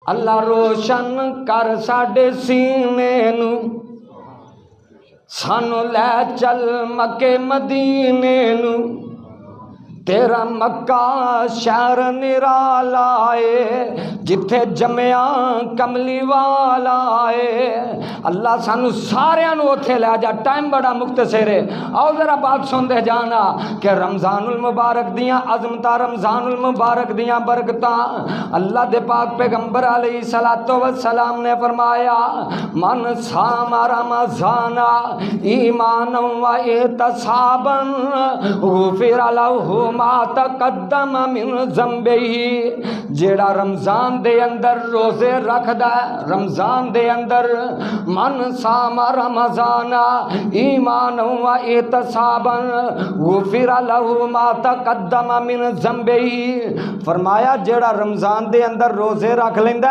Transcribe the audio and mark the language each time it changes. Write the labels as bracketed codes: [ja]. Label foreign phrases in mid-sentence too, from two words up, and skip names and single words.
[pa] اللہ روشن کر ساڈے سینے نو، سانو لے چل مکے مدینے نو، تیرا مکہ شہر نرالا ہے جتھے جمیا کملی والا ہے۔ اللہ سانو سارے نو اوتھے لے جا، ٹائم بڑا مختصر ہے۔ آؤ ذرا بات سن دے جانا کہ رمضان المبارک دیاں عظمتاں، رمضان المبارک دیاں برکتاں، اللہ دے پاک پیغمبر [ar] علیہ الصلوۃ والسلام [pa] نے فرمایا [ar] من صام رمضان ایمانا و احتسابا غفر لہ ما تقدم من ذنبہ، [pa] جیڑا رمضان دے اندر روزے رکھدا ہے، رمضان دے اندر [ar] من صام رمضان ایمانا و احتسابا غفر لہ ما تقدم من ذنبہ، [pa] فرمایا جیڑا رمضان دے اندر روزے رکھ لیندا